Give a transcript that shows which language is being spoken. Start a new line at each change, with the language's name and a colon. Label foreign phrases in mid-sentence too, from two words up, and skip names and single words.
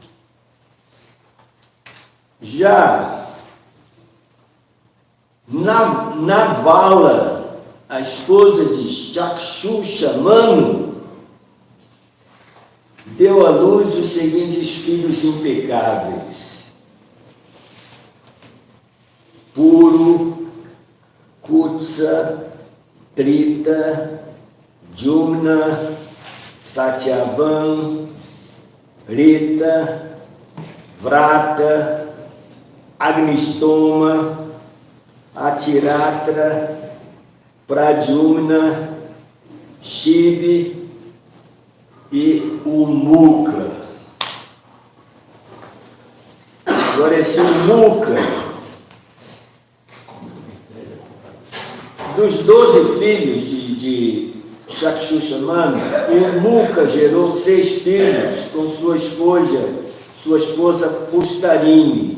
Portuguese: Já Navala, a esposa de Chakshusha Manu, deu à luz os seguintes filhos impecáveis: Puru, Kutsa, Trita, Jumna, Satyavan, Rita, Vrata, Agnistoma, Atiratra, Pradyumna, Shibi e Umuka. Agora esse Umuka, dos 12 filhos de Chakshusha Manu, o Umuka gerou 6 filhos com sua esposa Pushkarini.